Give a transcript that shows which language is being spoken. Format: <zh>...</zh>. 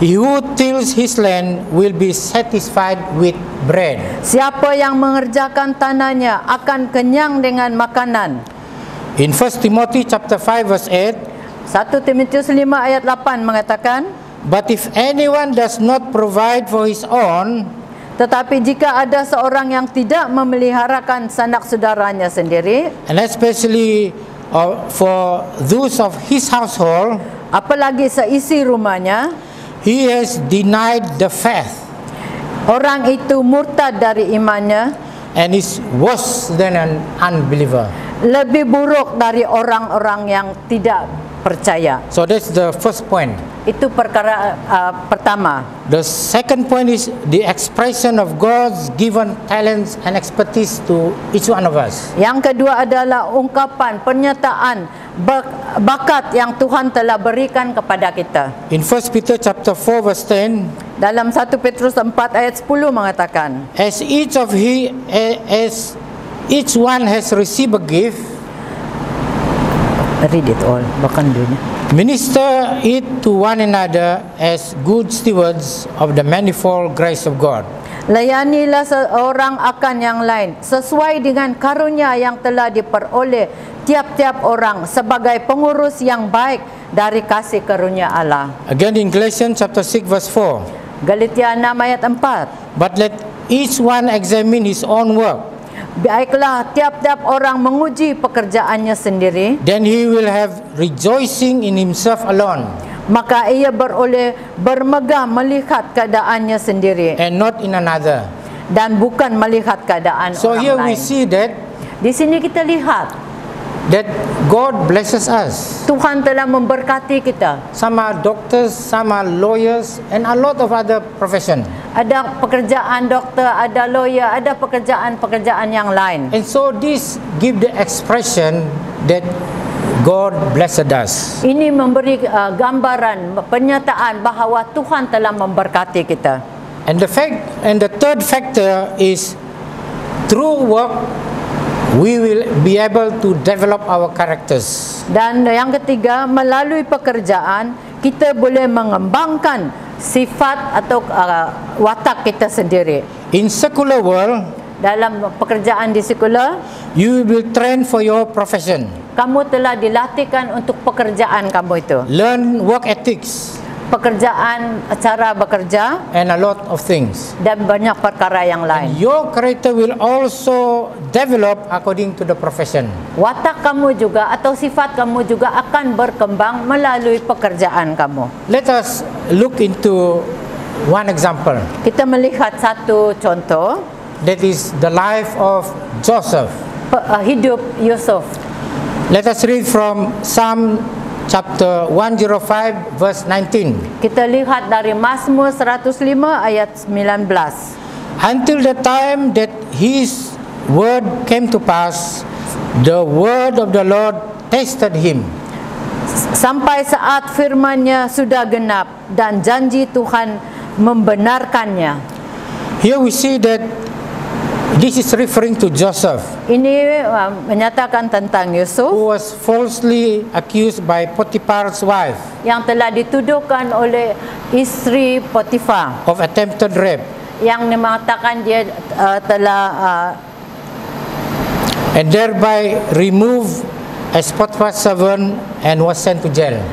<en>he who tills his land will be satisfied with bread.</en> <ms>siapa yang mengerjakan tanahnya akan kenyang dengan makanan.</ms> <en>In 1 Timothy chapter 5 verse 8,</en> <ms>1 Timotius 5 ayat 8 mengatakan,</ms> <en>but if anyone does not provide for his own,</en> <ms>tetapi jika ada seorang yang tidak memeliharakan sanak saudaranya sendiri,</ms> <en>and especially for those of his household,</en> <ms>apalagi seisi rumahnya,</ms> <en>he has denied the faith</en> <ms>orang itu murtad dari imannya,</ms> <en>and is worse than an unbeliever.</en> <ms>lebih buruk dari orang-orang yang tidak percaya.</ms> <en>So that's the first point.</en> <ms>Itu perkara pertama.</ms> <en>The second point is the expression of God's given talents and expertise to each one of us.</en> <ms>Yang kedua adalah ungkapan, pernyataan bakat yang Tuhan telah berikan kepada kita.</ms> <en>In 1 Peter chapter 4 verse 10,</en> <ms>Dalam 1 Petrus 4 ayat 10 mengatakan,</ms> <en>as each one has received a gift, read it all, bahkan dunia. minister it to one another as good stewards of the manifold grace of God.</en> <ms>Layanilah seorang akan yang lain sesuai dengan karunia yang telah diperoleh tiap-tiap orang sebagai pengurus yang baik dari kasih karunia Allah.</ms> <en>Again in Galatians chapter 6 verse 4,</en> <ms>Galatia 6 ayat 4.</ms> <en>but let each one examine his own work,</en> <ms>Baiklah tiap-tiap orang menguji pekerjaannya sendiri,</ms> <en>then he will have rejoicing in himself alone,</en> <ms>maka ia beroleh bermegah melihat keadaannya sendiri</ms> <en>and not in another.</en> <ms>dan bukan melihat keadaan</ms> <en>So</en> <ms>orang</ms> <en>here we</en> <ms>lain.</ms> <en>see that</en> <ms>Di sini kita lihat</ms> <en>God blesses us.</en> <ms>Tuhan telah memberkati kita.</ms> <en>Some are doctors, some are lawyers, and a lot of other profession.</en> <ms>Ada pekerjaan doktor, ada lawyer, ada pekerjaan-pekerjaan yang lain.</ms> <en>And so this give the expression that God blessed us.</en> <ms>Ini memberi gambaran, pernyataan bahawa Tuhan telah memberkati kita.</ms> <en>And the third factor is through work we will be able to develop our characters.</en> <ms>Dan yang ketiga, melalui pekerjaan kita boleh mengembangkan sifat atau watak kita sendiri.</ms> <en>In secular world,</en> <ms>Dalam pekerjaan di sekular,</ms> <en>you will train for your profession,</en> <ms>kamu telah dilatihkan untuk pekerjaan kamu itu.</ms> <en>learn work ethics,</en> <ms>Pekerjaan, cara bekerja</ms> <en>and a lot of things.</en> <ms>dan banyak perkara yang lain.</ms> <en>Your character will also develop according to the profession.</en> <ms>Watak kamu juga atau sifat kamu juga akan berkembang melalui pekerjaan kamu.</ms> <en>Let us look into one example.</en> <ms>Kita melihat satu contoh,</ms> <en>That is the life of Joseph.</en> <ms>hidup Yusuf.</ms> <en>Let us read from Psalm chapter 105 verse 19.</en> <ms>Kita lihat dari Mazmur 105 ayat 19.</ms> <en>Until the time that his word came to pass, the word of the Lord tested him.</en> <ms>Sampai saat firman-Nya sudah genap dan janji Tuhan membenarkannya.</ms> <en>Here we see that This is referring to Joseph,</en> <ms>Ini menyatakan tentang Yusuf</ms> <en>who was falsely accused by Potiphar's wife</en> <ms>yang telah dituduhkan oleh isteri Potifar</ms> <en>of attempted rape,</en> <ms>yang mengatakan dia telah</ms> <en>and thereby removed as Potiphar's servant and was sent to jail.</en>